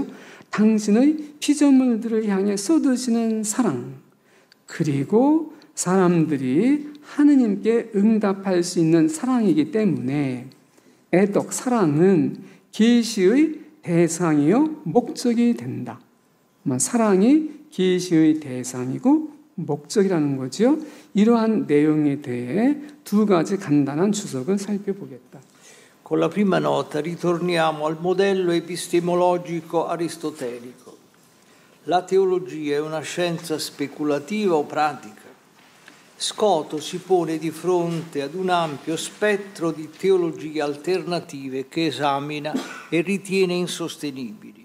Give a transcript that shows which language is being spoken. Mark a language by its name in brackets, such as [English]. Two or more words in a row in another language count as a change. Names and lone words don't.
[Korean] 당신의 피조물들을 향해 쏟으시는 사랑, 그리고 사람들이 하느님께 응답할 수 있는 사랑이기 때문에 애독, 사랑은 계시의 대상이요 목적이 된다. 사랑이 계시의 대상이고 목적이라는 거죠. 이러한 내용에 대해 두 가지 간단한 주석을 살펴보겠다. [Italian] Con la prima nota ritorniamo al modello epistemologico aristotelico. La teologia è una scienza speculativa o pratica. Scoto si pone di fronte ad un ampio spettro di teologie alternative che esamina e ritiene insostenibili.